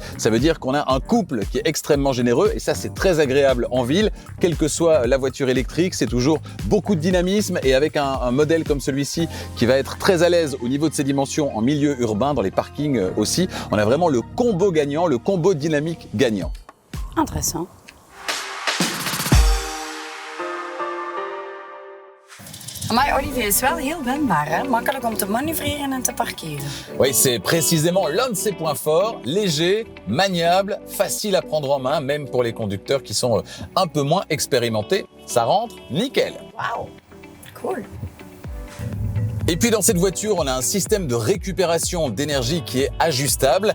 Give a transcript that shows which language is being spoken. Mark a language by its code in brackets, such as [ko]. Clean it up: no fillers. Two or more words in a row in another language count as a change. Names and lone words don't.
[fr] Ça veut dire qu'on a un couple qui est extrêmement généreux et ça, c'est très agréable en ville. Quelle que soit la voiture électrique, c'est toujours beaucoup de dynamisme et avec un modèle comme celui-ci qui va être très à l'aise au niveau de ses dimensions en milieu urbain, dans les parkings aussi, on a vraiment le combo gagnant, le combo dynamique gagnant. Intéressant. [nl] Maar Olivier, is wel heel wendbaar, hè? Makkelijk om te manoeuvreren en te parkeren. [fr] Oui, c'est précisément l'un de ses points forts, léger, maniable, facile à prendre en main, même pour les conducteurs qui sont un peu moins expérimentés. Ça rentre nickel. [nl] Wauw, cool. [fr] Et puis dans cette voiture, on a un système de récupération d'énergie qui est ajustable.